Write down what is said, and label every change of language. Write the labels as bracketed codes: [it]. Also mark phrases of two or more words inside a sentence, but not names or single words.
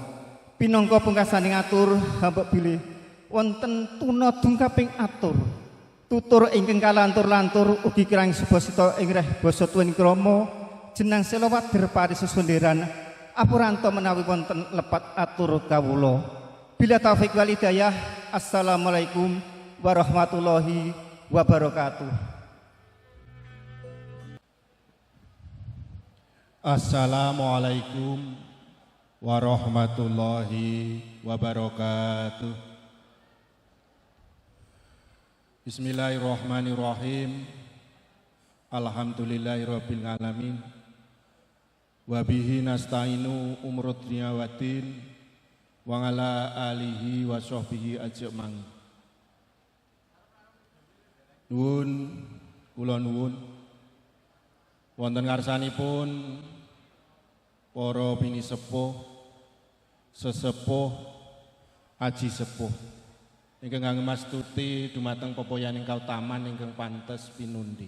[jv] Pinangka pungkasaning atur mbok bilih wonten tuna dungkaping atur tutur ingkang kalantur-lantur ugi kirang subasita ing reh basa tuwin krama jenang Selawader parisusundheran apuranto menawi wonten lepat atur kawula. [ar] بالله التوفيق والهداية. السلام عليكم ورحمة الله وبركاته. السلام عليكم ورحمة الله وبركاته. بسم الله الرحمن الرحيم. الحمد لله رب العالمين. وبه نستعين على أمور الدنيا والدين وعلى آله وصحبه أجمعين. [jv] Nuwun kula nuwun wonten ngarsanipun para pinisepuh sesepuh aji sepuh ingkang ngangge mastuti dumateng pepoyaning kautaman ingkang pantes pinundi.